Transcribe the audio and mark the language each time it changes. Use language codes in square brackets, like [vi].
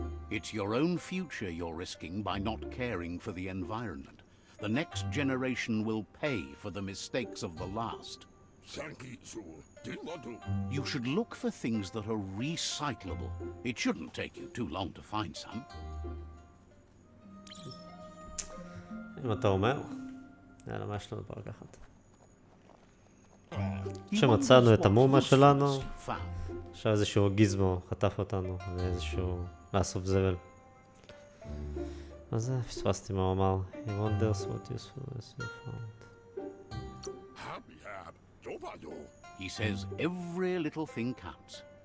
[en] It's your own future you're risking by not caring for the environment. The next generation will pay for the mistakes of the last. You should look for things that are recyclable. It shouldn't take you too long to find some. [he] אם אתה אומר, יאללה, מה יש לנו פה לקחת? כשמצאנו את המומה שלנו, עכשיו איזשהו גיזמו חטף אותנו, ואיזשהו לאסוף זבל. מה זה? פספסתי מה הוא אמר. [en] He wonders what useful is you found. He says every little thing counts.